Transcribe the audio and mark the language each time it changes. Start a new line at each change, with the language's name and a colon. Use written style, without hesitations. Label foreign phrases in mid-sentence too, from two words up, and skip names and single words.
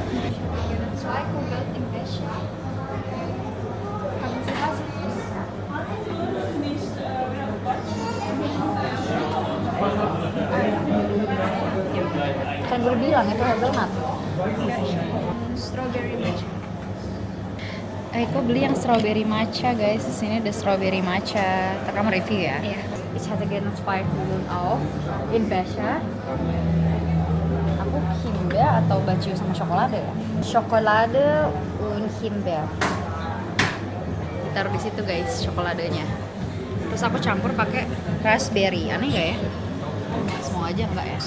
Indonesian: Kan gue bilang itu hazelnut.
English: Strawberry matcha.
Indonesian: Aku beli yang
English: strawberry matcha
Indonesian: guys. Di sini ada
English: strawberry matcha.
Indonesian: Ntar kamu review ya. Iya.
German: Ich hatte gerne 2 Kugeln auch in Becher.
Indonesian: Aku Himbeer atau baju sama coklat ya?
German: Chocolade und Himbeer.
Indonesian: Taruh di situ guys cokladenya. Terus aku campur pakai raspberry. Aneh nggak ya? Semua aja enggak ya?